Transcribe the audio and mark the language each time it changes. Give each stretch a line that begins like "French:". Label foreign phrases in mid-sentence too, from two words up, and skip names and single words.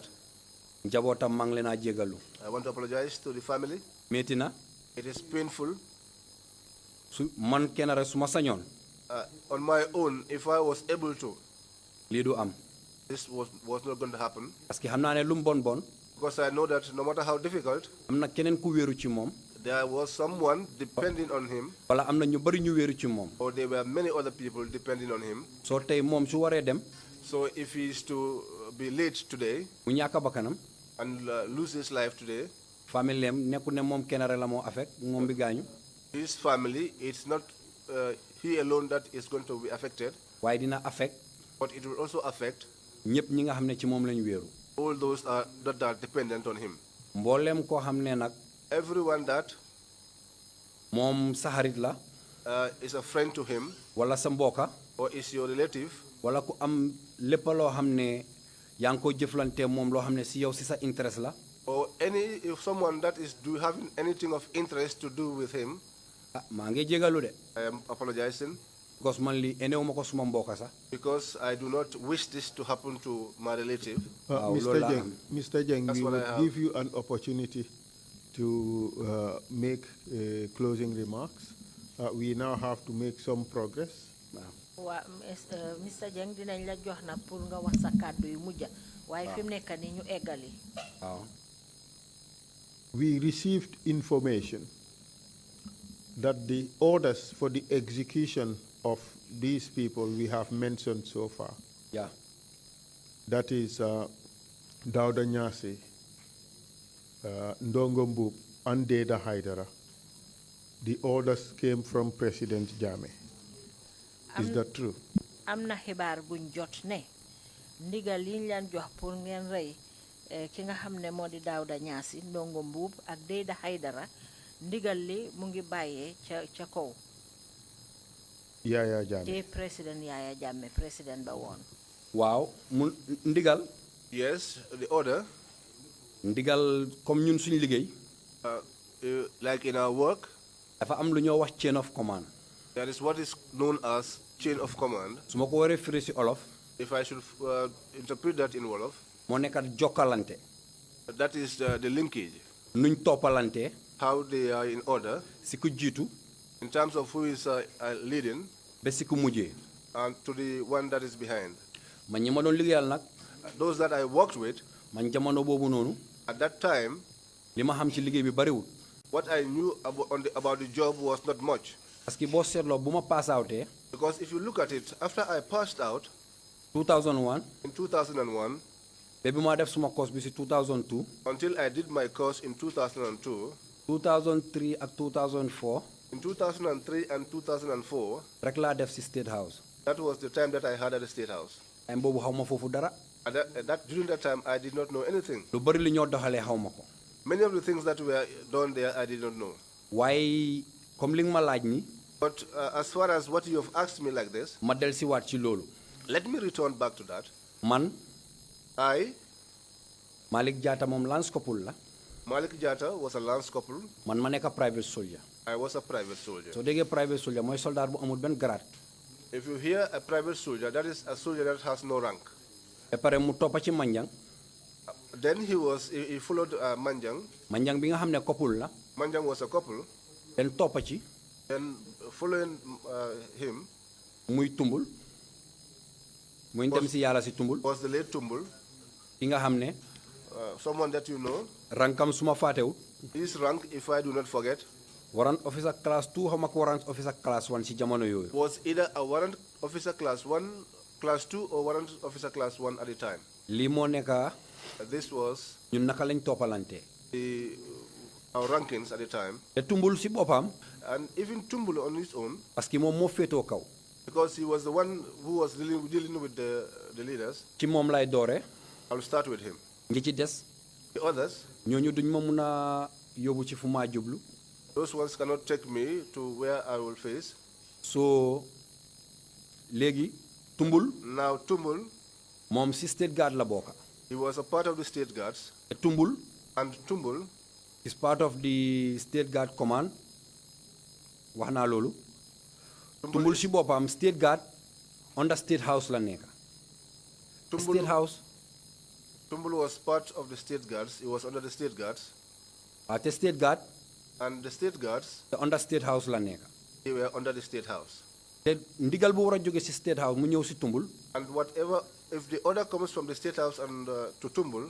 Wolof: njabootam maa ngi leen a jégalu.
English: I want to apologize to the family.
Wolof: metti na.
English: It is painful.
Wolof: su man kenn rek su ma sañoon.
English: On my own, if I was able to,
Wolof: lii du am.
English: this was not going to happen.
French: parce que
Wolof: xam naa ne lu mu bon bon.
English: Because I know that no matter how difficult,
Wolof: am na keneen ku wéeru ci moom.
English: there was someone depending on him,
Wolof: wala am na ñu bari ñu wéeru ci moom.
English: or there were many other people depending on him.
Wolof: soo tey moom su waree dem.
English: So if he is to be late today
Wolof: mu ñàkk bakkanam.
English: and lose his life today,
Wolof: famille am nekku ne moom kenn rek la moo affect moom bi gaañu.
English: his family, it's not he alone that is going to be affected,
Wolof: waaye dina affect.
English: but it will also affect
Wolof: ñëpp ñi nga xam ne ci moom lañu wéeru.
English: all those that are dependent on him.
Wolof: mbooleem koo xam ne nag.
English: Everyone that
Wolof: moom sa xarit la.
English: is a friend to him,
Wolof: wala sa mbokka.
English: or is your relative,
Wolof: wala ku am lépp loo xam ne yaa ngi ko jëflante moom loo xam ne si yow si sa interest la.
English: or if someone that is having anything of interest to do with him.
Wolof: maa ngi jégalu de.
English: I am apologizing.
Wolof: because man li enewuma ko suma mbokka sax.
English: Because I do not wish this to happen to my relative. Mr. Jeng, we will give you an opportunity to make closing remarks. We now have to make some progress. Mr.
Wolof: Jeng dinañ la jox na pour nga wax sa kàddu yu mujja waaye fi mu nekk ni ñu eggali.
English: We received information that the orders for the execution of these people we have mentioned so far. Yeah. That is Dauda Nyasi, Ndongo Mbub, and Deda Haidara. The orders came from President Jammeh. Is that true?
Wolof: am na xibaar buñ jot ne ndigal liñ leen jox pour ngeen rey ki nga xam ne moo di Daouda Niassy Ndongo Mbub ak Deda Haidara ndigal li mu ngi bàyyee ca kaw. Yaya Jammeh. te président Yaya Jammeh président ba woon. waaw mu ndigal.
English: Yes, the order.
Wolof: ndigal comme ñun suñu liggéey.
English: Like in our work.
Wolof: dafa am lu ñoo wax
English: chain of command. That is what is known as chain of command.
Wolof: su ma ko waree firi si olof.
English: If I should interpret that in Wolof.
Wolof: moo nekkat jokkalante.
English: That is the linkage.
Wolof: nuñ toppalante.
English: How they are in order.
Wolof: si ku jiitu.
English: In terms of who is leading.
Wolof: ba si ku mujjee.
English: And to the one that is behind.
Wolof: man ñi ma doon liggéeyal nag.
English: Those that I worked with.
Wolof: man jamono boobu noonu.
English: At that time.
Wolof: li ma xam ci liggéey bi bariwul.
English: What I knew about the job was not much.
French: parce que
Wolof: boo seetloo bu ma
English: pass outee. Because if you look at it, after I passed out. 2001. In 2001.
Wolof: ba bi ma def suma course bi si 2002.
English: Until I did my course in 2002.
Wolof: 2003 ak 2004.
English: In 2003 and 2004.
Wolof: rek laa def si State House.
English: That was the time that I had at the State House.
Wolof: time boobu xaw ma foofu dara.
English: During that time, I did not know anything.
Wolof: lu bari li ñoo doxalee xaw ma ko.
English: Many of the things that were done there, I did not know.
Wolof: waaye comme li nga ma laaj ni.
English: But as far as what you have asked me like this,
Wolof: ma del si waat ci loolu.
English: let me return back to that.
Wolof: man. Malik Jatta moom
English: lance couple
Wolof: la.
English: Malik Jatta was a lance couple.
Wolof: man ma nekk a
English: private soldier. I was a private soldier.
Wolof: soo déggee
English: private soldier
Wolof: mooy soldat bu amul benn grade.
English: If you hear a private soldier, that is a soldier that has no rank.
Wolof: ba pare mu toppa ci Manjang.
English: Then he followed Manjang.
Wolof: Manjang bi nga xam ne couple la.
English: Manjang was a couple.
Wolof: then toppa ci.
English: Then following him.
Wolof: muy Tumbul. muy dem si yàlla si Tumbul.
English: Was the late Tumbul.
Wolof: ki nga xam ne.
English: Someone that you know.
Wolof: rankam suma faatewut.
English: His rank, if I do not forget. warrant officer class 2
Wolof: xaw ma ko
English: warrant officer class 1
Wolof: si jamono yooyu.
English: Was either a warrant officer class 1, class 2, or warrant officer class 1 at the time.
Wolof: lii moo nekk.
English: This was.
Wolof: ñun naka lañ toppalante.
English: Our rankings at the time.
Wolof: te Tumbul si boppam.
English: And even Tumbul on his own.
French: parce que
Wolof: moom moo féetoo kaw.
English: Because he was the one who was dealing with the leaders.
Wolof: ci moom lay doore.
English: I'll start with him.
Wolof: ngi ci des.
English: The others.
Wolof: ñooñu duñ ma mun a yóbbu ci fu maa jublu.
English: Those ones cannot take me to where I will face.
Wolof: so léegi Tumbul.
English: Now Tumbul.
Wolof: moom si
English: state guard
Wolof: la bokka.
English: He was a part of the state guards.
Wolof: te Tumbul.
English: And Tumbul. si is part of the State Guard Command.
Wolof: Wax naa loolu. Tumbul si boppam State Guard under State House la nekk.
English: State House. Tumbul was part of the State Guards. It was under the State Guards. At the State Guard. And the State Guards. The under State House
Wolof: la nekk.
English: They were under the State House.
Wolof: Te ndigal bu war a jóge si State House mu ñëw si Tumbul.
English: And whatever, if the order comes from the State House and to Tumbul.